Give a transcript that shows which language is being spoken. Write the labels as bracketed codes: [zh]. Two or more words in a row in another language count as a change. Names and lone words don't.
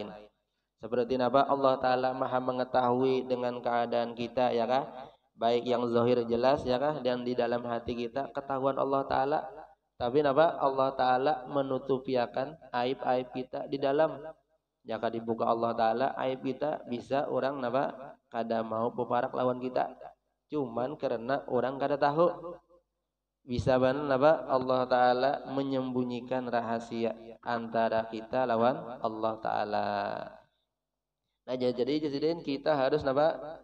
[id] Seperti apa? Allah taala Maha mengetahui dengan keadaan kita ya kah? Baik yang zahir jelas ya kah, dan di dalam hati kita ketahuan Allah taala. Tapi apa? Allah taala menutupi akan aib-aib kita di dalam. Jika dibuka Allah taala aib kita, bisa orang apa? [bjn] Kada mau peparak lawan kita. Cuman karena orang kada tahu, bisa benar apa? Allah taala menyembunyikan rahasia antara kita lawan Allah taala. [id] Nah, jadi kita harus apa?